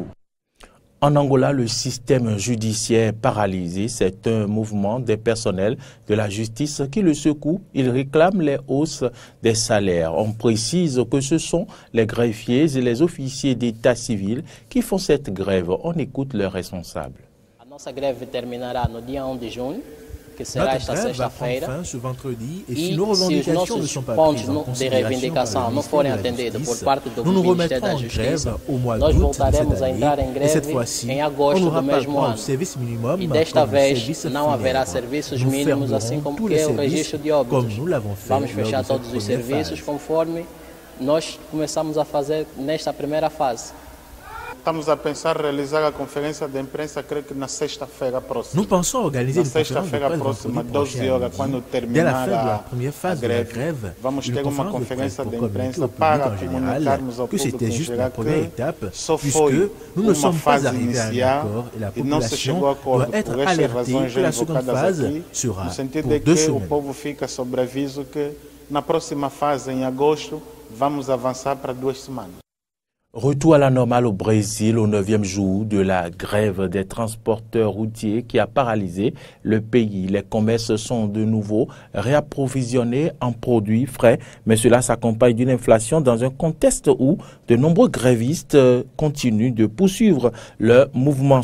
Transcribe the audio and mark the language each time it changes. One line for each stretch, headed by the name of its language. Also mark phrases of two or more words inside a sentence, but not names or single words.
French: En Angola, le système judiciaire paralysé, c'est un mouvement des personnels de la justice qui le secoue. Ils réclament les hausses des salaires. On précise que ce sont les greffiers et les officiers d'état civil qui font cette grève. On écoute leurs responsables.
Portuguese: Notre grève terminera no dia 1 de junho. que será esta sexta-feira. E se os nossos pontos de reivindicação não forem atendidos por parte do Ministério da Justiça, nós voltaremos a entrar em greve em agosto do mesmo ano. E desta vez não haverá serviços mínimos, assim como que é o registro de óbitos. Vamos fechar todos os serviços conforme nós começamos a fazer nesta primeira fase. Estamos a pensar realizar a conferência de imprensa, creio que na sexta-feira próxima.
French: Nous pensons organiser
Portuguese: na sexta-feira próxima, 12 horas, quando terminar a greve, vamos ter uma conferência de imprensa para comunicarmos ao público em geral que só foi uma fase inicial e não se chegou a acordo por estas razões já invocadas aqui, no sentido de que o povo fica sobre aviso que na próxima fase, em agosto, vamos avançar para 2 semanas.
French: Retour à la normale au Brésil au 9e jour de la grève des transporteurs routiers qui a paralysé le pays. Les commerces sont de nouveau réapprovisionnés en produits frais, mais cela s'accompagne d'une inflation dans un contexte où de nombreux grévistes continuent de poursuivre leur mouvement.